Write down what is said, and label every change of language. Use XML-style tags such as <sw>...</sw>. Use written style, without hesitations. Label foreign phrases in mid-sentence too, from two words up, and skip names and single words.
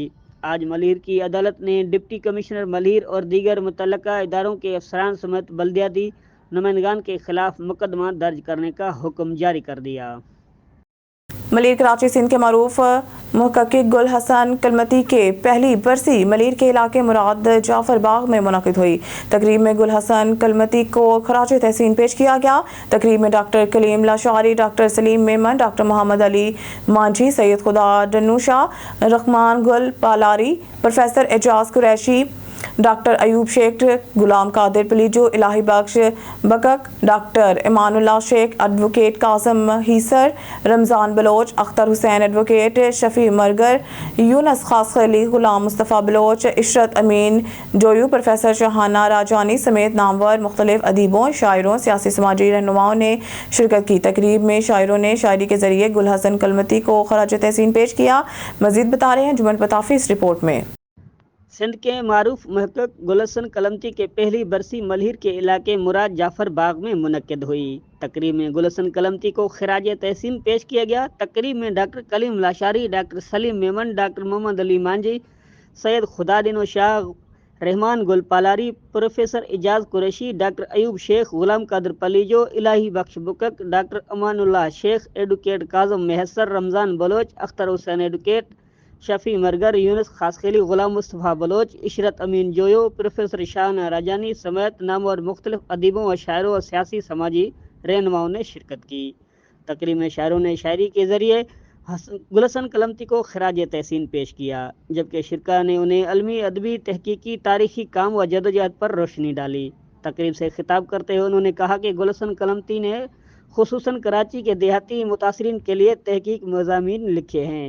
<ur>آج ملہیر کی عدالت نے</ur> <en>deputy commissioner</en> <ur>ملہیر اور دیگر متعلقہ اداروں کے افسران سمیت بلدیاتی نمائندگان کے خلاف مقدمہ درج کرنے کا حکم جاری کر دیا. ملیر کراچی سندھ کے معروف محقق گل حسن کلمتی کے پہلی برسی ملیر کے علاقے مراد جعفر باغ میں منعقد ہوئی. تقریب میں گل حسن کلمتی کو خراج تحسین پیش کیا گیا. تقریب میں ڈاکٹر کلیم لاشاری، ڈاکٹر سلیم میمن، ڈاکٹر محمد علی مانجھی، سید خدا ڈنوشا، رحمان گل پالاری، پروفیسر اعجاز قریشی، ڈاکٹر ایوب شیخ، غلام قادر پلیجو، الٰہی بخش بکک، ڈاکٹر ایمان اللہ شیخ، ایڈووکیٹ قاسم ہیسر، رمضان بلوچ، اختر حسین ایڈووکیٹ، شفیع مرگر، یونس خاص خلی، غلام مصطفیٰ بلوچ، عشرت امین جویو، پروفیسر شہانہ راجانی سمیت نامور مختلف ادیبوں، شاعروں، سیاسی سماجی رہنماؤں نے شرکت کی. تقریب میں شاعروں نے شاعری کے ذریعے گل حسن کلمتی کو خراج تحسین پیش کیا. مزید بتا رہے ہیں جمن پتافی اس رپورٹ میں. سندھ کے معروف محقق گل حسن کلمتی کے پہلی برسی ملہیر کے علاقے مراد جعفر باغ میں منعقد ہوئی. تقریب میں گل حسن کلمتی کو خراج تحسین پیش کیا گیا. تقریب میں ڈاکٹر کلیم لاشاری، ڈاکٹر سلیم میمن، ڈاکٹر محمد علی مانجھی، سید خدادنو شاہ، رحمان گل پالاری، پروفیسر اعجاز قریشی، ڈاکٹر ایوب شیخ، غلام قادر پلیجو، الٰہی بخش بکک، ڈاکٹر امان اللہ شیخ، ایڈووکیٹ کاظم میہسر، رمضان بلوچ، اختر حسین ایڈووکیٹ، شفیع مرگر، یونس خاصخیلی، غلام مصطفیٰ بلوچ، عشرت امین جویو، پروفیسر شاہنہ راجانی سمیت نامور مختلف ادیبوں و شاعروں اور سیاسی سماجی رہنماؤں نے شرکت کی. تقریب میں شاعروں نے شاعری کے ذریعے گل حسن کلمتی کو خراج تحسین پیش کیا، جبکہ شرکاء نے انہیں علمی، ادبی، تحقیقی، تاریخی کام و جدوجہد پر روشنی ڈالی. تقریب سے خطاب کرتے ہوئے انہوں نے کہا کہ گل حسن کلمتی نے خصوصاً کراچی کے دیہاتی متاثرین کے لیے تحقیق مضامین لکھے ہیں.</ur>